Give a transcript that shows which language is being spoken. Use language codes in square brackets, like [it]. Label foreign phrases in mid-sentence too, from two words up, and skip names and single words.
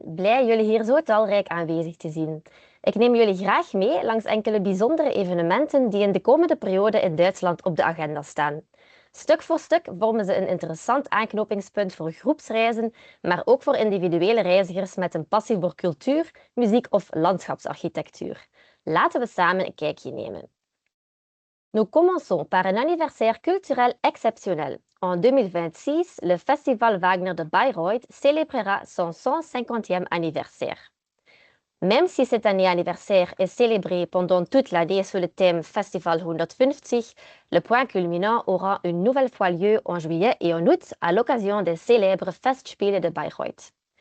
[nl] Blij jullie hier zo talrijk aanwezig te zien. Ik neem jullie graag mee langs enkele bijzondere evenementen die in de komende periode in Duitsland op de agenda staan. Stuk voor stuk vormen ze een interessant aanknopingspunt voor groepsreizen, maar ook voor individuele reizigers met een passie voor cultuur, muziek of landschapsarchitectuur. Laten we samen een kijkje nemen. [fr] Nous commençons par un anniversaire culturel exceptionnel. En 2026, le Festival Wagner de Bayreuth célébrera son 150e anniversaire. Même si cet anniversaire est célébré pendant toute l'année sous le thème Festival 150, le point culminant aura une nouvelle fois lieu en juillet et en août à l'occasion des célèbres Festspiele de Bayreuth.